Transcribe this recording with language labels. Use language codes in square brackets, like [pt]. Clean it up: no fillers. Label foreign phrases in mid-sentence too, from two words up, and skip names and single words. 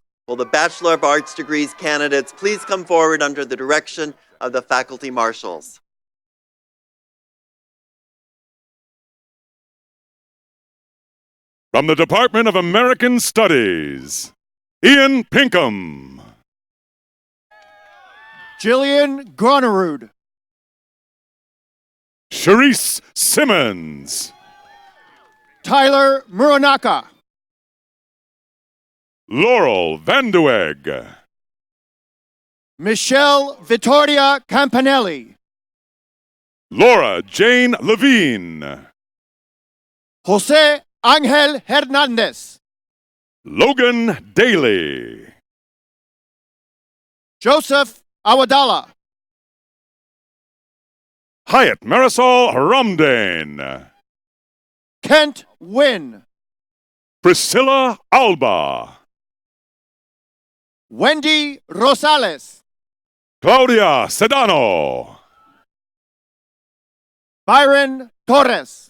[en] Will the Bachelor of Arts degrees candidates please come forward under the direction of the faculty marshals? From the Department of American Studies, Ian Pinkham. Jillian Gronerud. Sharice Simmons. Tyler Muranaka. Laurel Vandueg. Michelle Vittoria Campanelli. Laura Jane Levine. Jose Angel Hernandez. Logan Daly. Joseph Awadala. Hyatt Marisol Ramdane. Kent Wynn. Priscilla Alba. Wendy Rosales. Claudia Sedano. Byron Torres.